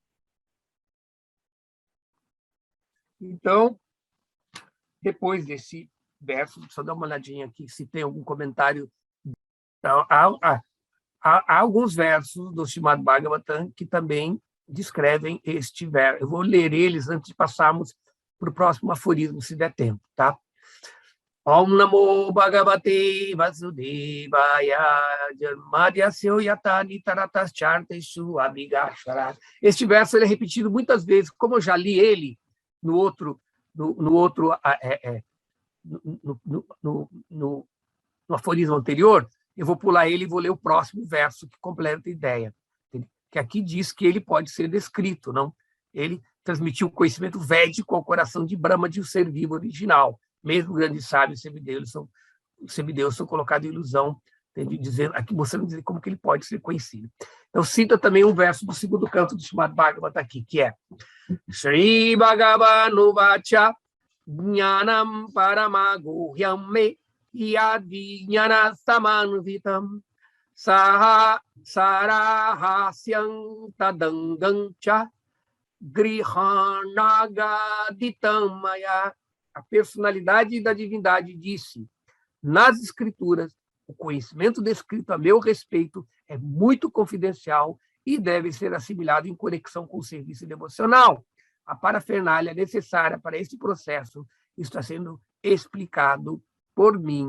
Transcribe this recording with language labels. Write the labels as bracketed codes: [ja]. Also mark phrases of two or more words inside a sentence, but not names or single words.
[pt] Então, depois desse verso, só dar uma olhadinha aqui se tem algum comentário. Há alguns versos do Srimad Bhagavatam que também descrevem este verso. Eu vou ler eles antes de passarmos para o próximo aforismo, se der tempo. Tá? [sa] Om Namo Bhagavate Vasudevaya Janmadyasya Yatani Taratas Charteshu Abhigashvarat. [pt] Este verso ele é repetido muitas vezes, como eu já li ele no aforismo anterior, eu vou pular ele e vou ler o próximo verso que completa a ideia. Que aqui diz que ele pode ser descrito, não? Ele transmitiu o conhecimento védico ao coração de Brahma de um ser vivo original. Mesmo grandes sábios semideuses são colocados em ilusão, dizendo, aqui mostrando como que ele pode ser conhecido. Então, cita também um verso do segundo canto do Srimad Bhagavatam aqui, que é [sa] Shri Bhagavanu Vacha Jnanam Paramaguhyam Me Yadi Jnana Samanvitam Saha Sarahasyam Tadangam Cha Grihanagaditam Maya. [pt] A personalidade da divindade disse, nas Escrituras, o conhecimento descrito a meu respeito é muito confidencial e deve ser assimilado em conexão com o serviço devocional. A parafernália necessária para este processo está sendo explicado por mim.